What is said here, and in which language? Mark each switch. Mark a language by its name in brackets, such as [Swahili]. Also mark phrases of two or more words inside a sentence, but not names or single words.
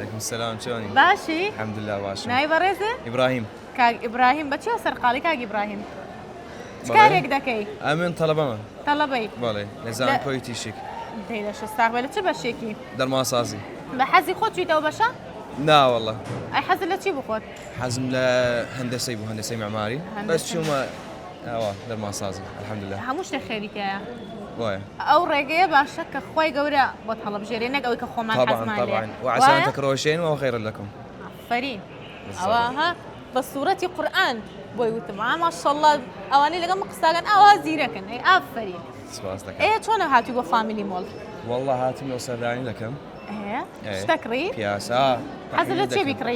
[Arabic] وعليكم السلام شلوني؟ [Central Kurdish] باشی؟ [Arabic] الحمد لله باشم. [Central Kurdish] ناوی بەڕێزێ؟ إبراهيم. کاک ئیبراهیم بە چیا سەرقاڵی کاک ئیبراهیم؟ چ بەڵێ. کارێک دەکەی؟ ئەمن تەڵەبەمە. تەڵەبەی؟ بەڵێ لە زانکۆی تیشک. دەی لە شەستاق بە لە چ بەشێکی؟ دەرماسازی. بە حەزی خۆت چوویتەوە بەشە؟ نا والله. ئەی حەزت لە چی بخۆت؟ حەزم لە هەندەسەی بوو هەندەسەی معماری. بەس چوومە دەرماسازی [Arabic] الحمد لله. [Central Kurdish] هەموو شتێک خێریتەیە. وایە. ئەو ڕێگەیە باشە کە خۆی گەورە بۆت هەڵەبژێرێ نەک ئەوەی کە خۆمان حەزمان لێ. [Arabic] طبعا وعسى أن تكرهوا شيئا وهو خير لكم. [Central Kurdish] ئافەرین. ئەوە ها بە سوورەتی قورئان بۆی وتم ماشەڵڵا ئەوانەی لەگەڵ قساگەن ئەوە زیرەکن ئەی ئافەرین. سپاس دەکەم. ئێ چۆنە هاتووی بۆ فامیلی مۆڵ؟ والله هاتم لو سەردانی دەکەم. شتە کڕی؟ پیاسە. حەزت لە چێ بیکڕی؟